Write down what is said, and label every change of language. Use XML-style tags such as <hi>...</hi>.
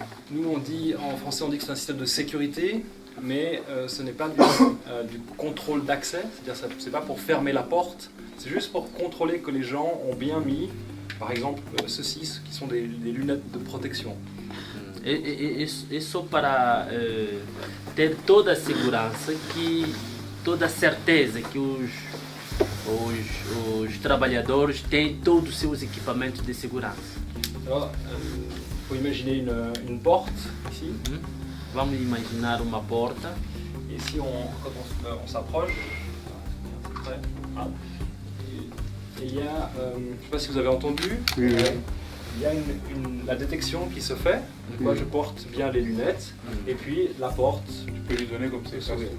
<fr>Nous, on dit, en français, on dit que c'est un système de sécurité, mais ce n'est pas du contrôle d'accès, c'est-à-dire que ce n'est pas pour fermer la porte, c'est juste pour contrôler que les gens ont bien mis, par exemple, ceux-ci, qui sont des lunettes de protection.</fr> <pt>Isso para ter toda a segurança, toda a certeza que os trabalhadores têm todos os seus equipamentos de segurança.</pt> <fr>Alors, faut imaginer une porte ici.</fr> <pt>Vamos imaginar uma porta.</pt> <fr>Et ici, quand on s'approche, et il y a, je ne sais pas si vous avez entendu, il y a la détection qui se fait. Moi, je porte bien les lunettes, et puis la porte. Tu peux lui donner comme ça.</fr>